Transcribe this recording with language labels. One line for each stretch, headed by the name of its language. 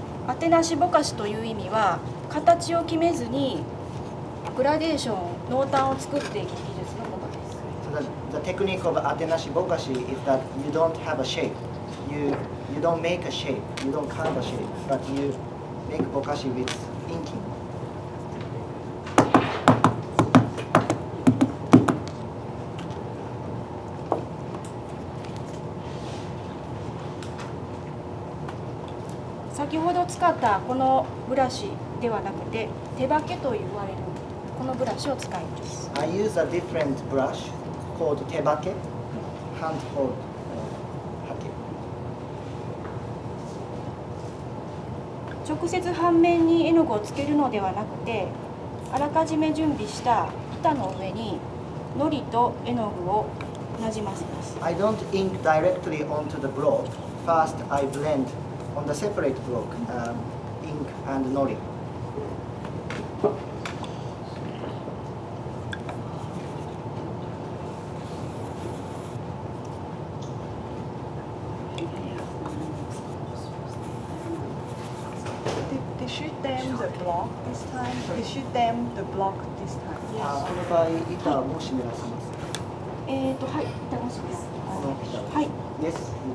Japanese: アテナシぼかしという意味は形を決めずにグラデーション濃淡を作っていく技術のことです。
English: So the technique of atenashi bokashi is that you don't have a shape. You don't make a shape. You don't carve a shape, but you make bokashi with inking.
Japanese: 先ほど使ったこのブラシではなくて手刷毛と言われるこのブラシを使います。
English: I use a different brush called tebake, hand-hold hake.
Japanese: 直接半面に絵の具をつけるのではなくて、あらかじめ準備した板の上に糊と絵の具をなじませます。
English: I don't ink directly onto the block. First, I blend on the separate block, ink and nori. Did she dam the block this time? Did she dam the block this time?
Japanese: この場合、板も湿らせます。はい、板もします。この板はい。
English: Yes.